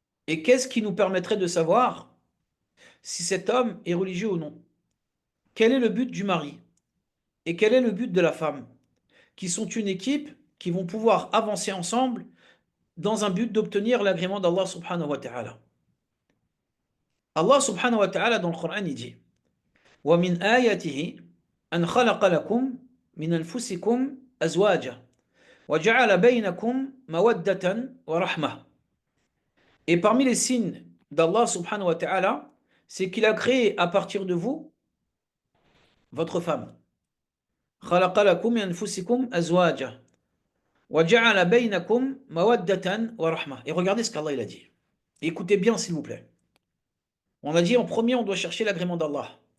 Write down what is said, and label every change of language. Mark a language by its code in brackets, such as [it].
[fr] Et qu'est-ce qui nous permettrait de savoir si cet homme est religieux ou non? Quel est le but du mari? Et quel est le but de la femme? Qui sont une équipe qui vont pouvoir avancer ensemble dans un but d'obtenir l'agrément d'Allah subhanahu wa ta'ala. Allah subhanahu wa ta'ala dans le Coran il dit [ar] وَمِنْ آيَاتِهِ أَنْ خَلَقَ لَكُمْ مِنْ أَنفُسِكُمْ أَزْوَاجًا وَجَعَلَ بَيْنَكُمْ مَوَدَّةً وَرَحْمَةً. [fr] Et parmi les signes d'Allah subhanahu wa ta'ala, c'est qu'il a créé à partir de vous votre femme. [ar] خَلَقَ لَكُمْ مِنْ أَنفُسِكُمْ أَزْوَاجًا وَجَعَلَ بَيْنَكُمْ مَوَدَّةً وَرَحْمَةً. [fr] Et regardez ce qu'Allah il a dit. Écoutez bien s'il vous plaît. On a dit en premier, on doit chercher l'agrément d'Allah.